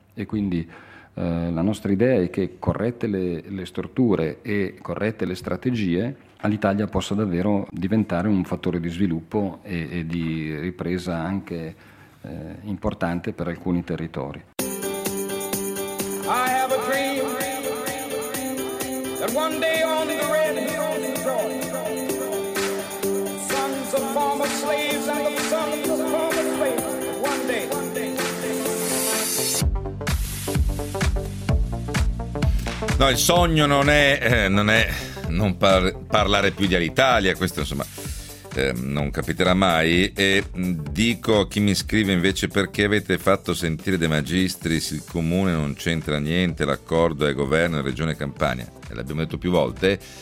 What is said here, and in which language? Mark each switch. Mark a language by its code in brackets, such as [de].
[it] E quindi la nostra idea è che, corrette le strutture e corrette le strategie, Alitalia possa davvero diventare un fattore di sviluppo e di ripresa anche importante per alcuni territori. [en] I have a dream that one day on the red hills of Georgia, sons of former slaves and the sons of former slaves, one day. [it] No, il sogno non è parlare più di Alitalia, questo insomma non capiterà mai. E dico a chi mi scrive invece: perché avete fatto sentire De Magistris, il comune non c'entra niente, l'accordo è governo e regione Campania, e l'abbiamo detto più volte.